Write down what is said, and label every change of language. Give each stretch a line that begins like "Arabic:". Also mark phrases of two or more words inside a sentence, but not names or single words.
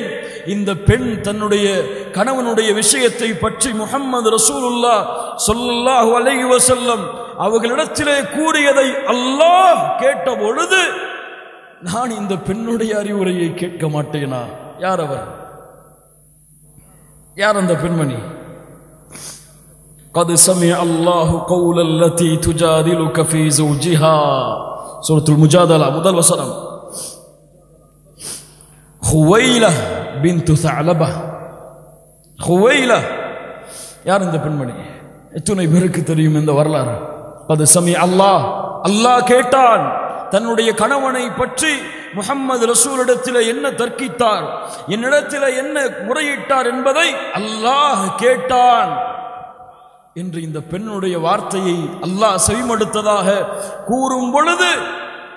Tamil: இந்த பெண் தன்னுடைய கணவனுடைய விஷயத்தை பற்றி முஹம்மது ரசூலுல்லாஹ்
Arabic: صلى الله عليه وسلم
Tamil: அவர்களிடத்திலே கூறியதை அல்லாஹ் கேட்ட பொழுது நான் இந்த பெண்ணுடைய அறிவுரையை கேட்க மாட்டேனா? யார் அவர்? யார் அந்த பெண்மணி?
Arabic: قد سمع الله قول التي تجادلك في زوجها.
Tamil: சூரத்துல் முஜாதலா முதல் வசனம். ஹுவைலா பின்து தஅலபா. ஹுவைலா யார் இந்த பெண்மணி? எத்தனை பேருக்கு தெரியும் இந்த வரலாறு?
Arabic: قد سمع الله,
Tamil: அல்லாஹ் கேட்டான் தன்னுடைய கணவனை பற்றி முஹம்மது ரசூலிடத்தில் என்ன தர்க்கித்தார், என்னிடத்தில் என்ன முறையிட்டார் என்பதை அல்லாஹ் கேட்டான் என்று இந்த பெண்ணுடைய வார்த்தையை அல்லாஹ் செவிமடுத்ததாக கூறும் பொழுது